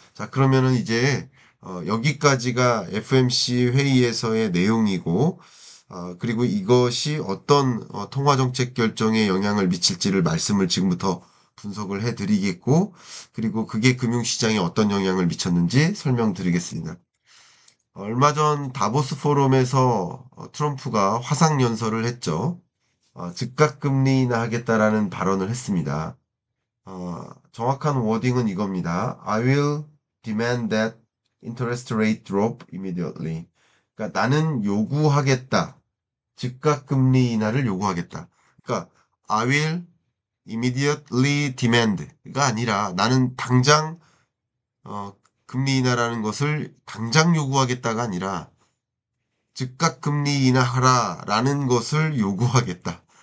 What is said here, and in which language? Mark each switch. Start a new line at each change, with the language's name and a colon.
Korean: 자, 그러면은 이제 여기까지가 FMC 회의에서의 내용이고 그리고 이것이 어떤 통화정책 결정에 영향을 미칠지를 말씀을 지금부터 분석을 해드리겠고 그리고 그게 금융시장에 어떤 영향을 미쳤는지 설명드리겠습니다. 얼마 전 다보스 포럼에서 트럼프가 화상연설을 했죠. 즉각 금리 인하하겠다라는 발언을 했습니다. 정확한 워딩은 이겁니다.
English: I will demand that interest rate drop immediately.
Korean: 그러니까 나는 요구하겠다. 즉각 금리 인하를 요구하겠다. 그러니까
English: I will immediately demand
Korean: 가 아니라 나는 당장 금리 인하라는 것을 당장 요구하겠다가 아니라 즉각 금리 인하하라라는 것을 요구하겠다.